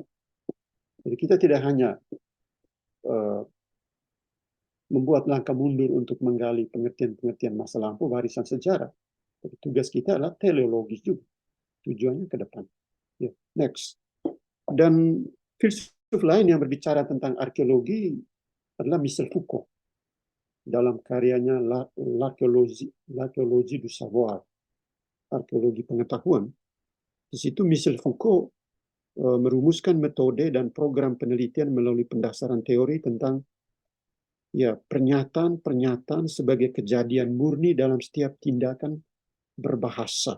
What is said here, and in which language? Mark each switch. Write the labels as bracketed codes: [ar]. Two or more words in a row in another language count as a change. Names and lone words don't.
[id] Jadi kita tidak hanya membuat langkah mundur untuk menggali pengertian-pengertian masa lampau, warisan sejarah. Tapi tugas kita adalah teleologis juga. Tujuannya ke depan. Ya, next. Dan filsuf lain yang berbicara tentang arkeologi adalah Michel Foucault dalam karyanya L'archéologie du savoir, arkeologi pengetahuan. Di situ Michel Foucault merumuskan metode dan program penelitian melalui pendasaran teori tentang ya pernyataan-pernyataan sebagai kejadian murni dalam setiap tindakan berbahasa.